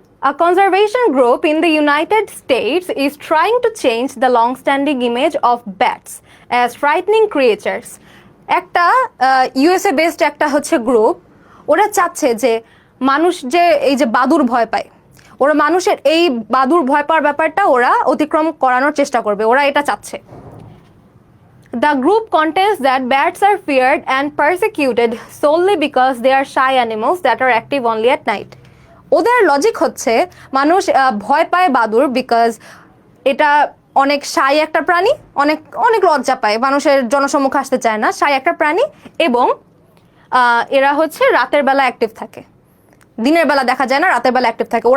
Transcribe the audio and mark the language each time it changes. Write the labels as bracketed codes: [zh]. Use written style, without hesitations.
[en] A conservation group in the United States is trying to change the long-standing image of bats as frightening creatures. [bn] একটা USA based একটা হচ্ছে group, ওরা চাচ্ছে যে মানুষ যে এই যে বাদুর ভয় পায়, ওরা মানুষের এই বাদুর ভয় পাওয়ার ব্যাপারটা ওরা অতিক্রম করানোর চেষ্টা করবে, ওরা এটা চাচ্ছে। [en] The group contends that bats are feared and persecuted solely because they are shy animals that are active only at night. [bn] ওদের লজিক হচ্ছে মানুষ ভয় পায় বাদুর বিকজ এটা অনেক শাই একটা প্রাণী, অনেক অনেক লজ্জা পায়, মানুষের জনসম্মুখে আসতে চায় না, শাই একটা প্রাণী, এবং এরা হচ্ছে রাতের বেলা অ্যাক্টিভ থাকে, দিনের বেলা দেখা যায় না, রাতের বেলা অ্যাক্টিভ থাকে।